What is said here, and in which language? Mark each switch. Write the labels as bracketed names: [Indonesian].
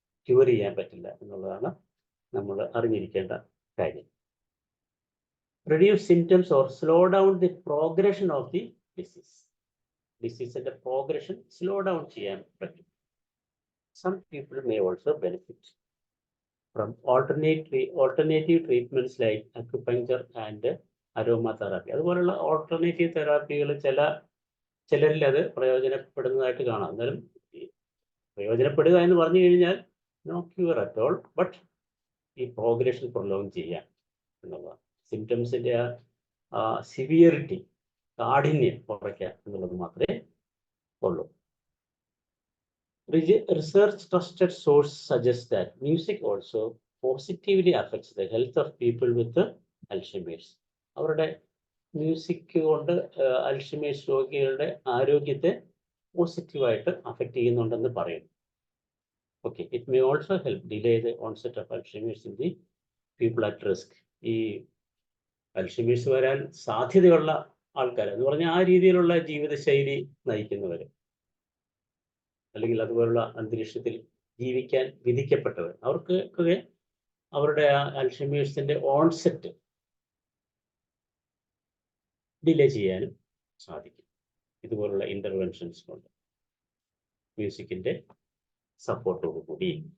[Malayalam] Cure ചെയ്യാൻ പറ്റില്ല എന്നുള്ളതാണ് നമ്മൾ അറിഞ്ഞിരിക്കേണ്ട കാര്യം. [English] Reduce symptoms or slow down the progression of the disease. Disease progression slow down [Malayalam] ചെയ്യാൻ പറ്റും. [English] Some people may also benefit from alternative treatments like acupuncture and aromatherapy. [Malayalam] അതുപോലുള്ള ഓൾട്ടർനേറ്റീവ് തെറാപ്പികൾ ചിലരിൽ അത് പ്രയോജനപ്പെടുന്നതായിട്ട് കാണാം. എന്നാലും പ്രയോജനപ്പെടുക എന്ന് പറഞ്ഞു കഴിഞ്ഞാൽ [English] no cure at all, [Malayalam] but ഈ പ്രോഗ്രഷൻ പ്രൊലോങ് ചെയ്യാം എന്നുള്ളതാണ്. സിംറ്റംസിൻ്റെ സിവിയറിറ്റി, കാഠിന്യം കുറയ്ക്കാം എന്നുള്ളത് മാത്രമേ ഉള്ളൂ. [English] Research trusted source suggests that music also positively affects the health of people with Alzheimer's. [Malayalam] അവരുടെ മ്യൂസിക് കൊണ്ട് അൽഷിമേഴ്സ് രോഗികളുടെ ആരോഗ്യത്തെ പോസിറ്റീവായിട്ട് അഫക്റ്റ് ചെയ്യുന്നുണ്ടെന്ന് പറയുന്നു. [English] Okay, it may also help delay the onset of Alzheimer's in the people at risk. [Malayalam] ഈ Alzheimer's വരാൻ സാധ്യതയുള്ള ആൾക്കാർ എന്ന് പറഞ്ഞാൽ ആ രീതിയിലുള്ള ജീവിതശൈലി നയിക്കുന്നവർ, അല്ലെങ്കിൽ അതുപോലുള്ള അന്തരീക്ഷത്തിൽ ജീവിക്കാൻ വിധിക്കപ്പെട്ടവർ, അവർക്കൊക്കെ അവരുടെ ആ അൽഷിമേഴ്സിൻ്റെ ഓൺസെറ്റ് ഡിലേ ചെയ്യാനും സാധിക്കും ഇതുപോലുള്ള ഇൻ്റർവെൻഷൻസ് കൊണ്ട്, മ്യൂസിക്കിൻ്റെ സപ്പോർട്ടോടു കൂടി.